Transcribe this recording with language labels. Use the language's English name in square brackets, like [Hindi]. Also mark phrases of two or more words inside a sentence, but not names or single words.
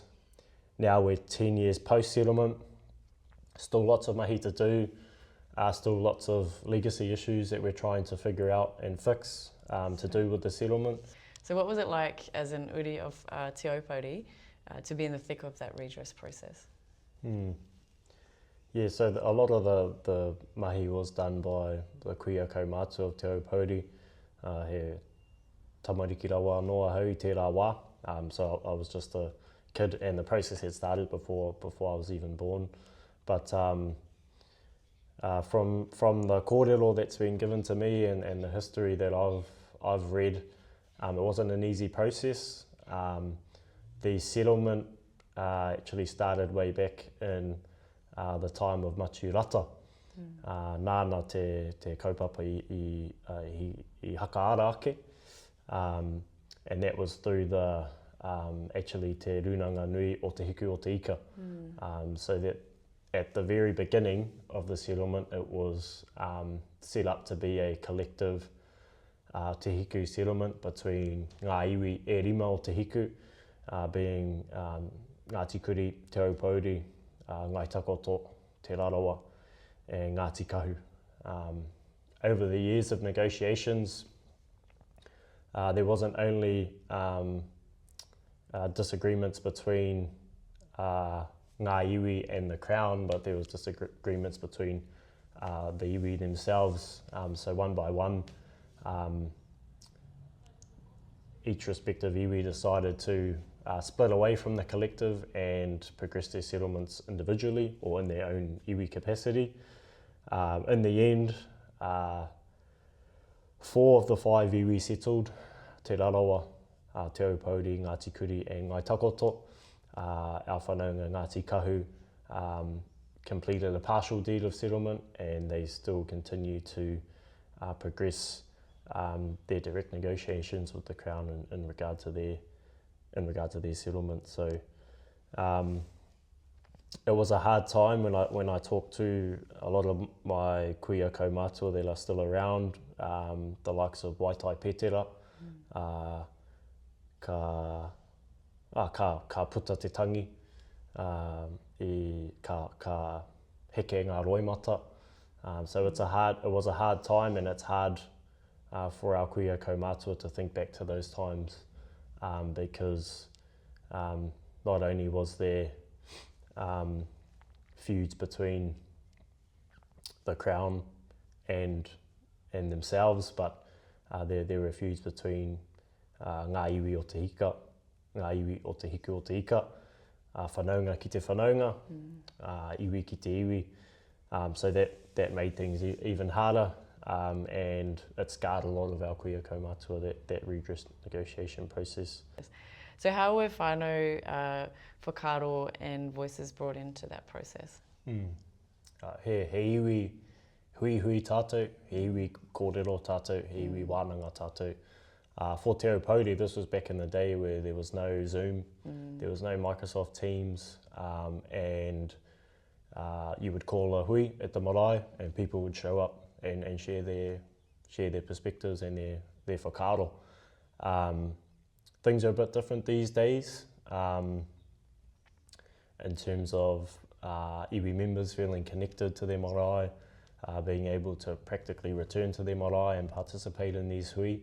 [English] Now we're 10 years post-settlement, still lots of mahi to do, still lots of legacy issues that we're trying to figure out and fix to do with the settlement. So what was it like as an uri of Te Aupōuri to be in the thick of that redress process? Yeah, so a lot of the mahi was done by the [Māori] kuia kaumātua [English] of Te Aupōuri, [Māori] he tamariki rawa noa hau I tērā wā. [English] So I was just a kid and the process had started before I was even born. But from the kōrero that's been given to me and the history that I've read, it wasn't an easy process. The settlement actually started way back in the time of Maturata. [Māori] Nāna te kaupapa I whakaaro ake. [English] And that was through the actually Te Rūnanga nui o te hiku o te ika. So that at the very beginning of the settlement it was set up to be a collective te hiku settlement between [Māori] ngā iwi e rima o te hiku, [English] being Ngāti Kuri, Te Aupōuri, Ngai Takoto, Te Rarawa and Ngāti Kahu. Over the years of negotiations, there wasn't only disagreements between [Māori] ngā iwi [English] and the Crown, but there was disagreements between the iwi themselves. So one by one, each respective iwi decided to split away from the collective and progress their settlements individually or in their own iwi capacity. In the end, 4 of the 5 iwi settled, Te Rarawa, Te Aupōuri, Ngāti Kuri and Ngai Takoto. Our whanaunga Ngāti Kahu completed a partial deed of settlement and they still continue to progress their direct negotiations with the Crown in regard to their settlement. So it was a hard time when I talked to a lot of my [Māori] kuia kaumātua [English] that are still around, the likes of Waitai Petera, [Māori] ka puta te tangi, ka heke ngā roimata. [English] So it was a hard time, and it's hard for our [Māori] kuia kaumātua [English] to think back to those times, because not only was there feuds between the Crown and themselves, but there were feuds between [Māori] ngā iwi o te hika, ngā iwi o te hiku o te ika, whanaunga ki te whanaunga, iwi ki te iwi. [English] So that made things even harder, and it scarred a lot of our [Māori] kuia kaumātua, [English] that redress negotiation process. So how were [Māori] whānau whakaaro [English] and voices brought into that process? [Māori] He iwi hui tātou, he iwi kōrero tātou, he iwi wānanga tātou. [English] For Te Aupōuri, this was back in the day where there was no Zoom, there was no Microsoft Teams, and you would call a hui at the marae and people would show up and share their perspectives and their whakaaro. Things are a bit different these days in terms of iwi members feeling connected to their marae, being able to practically return to their marae and participate in these hui.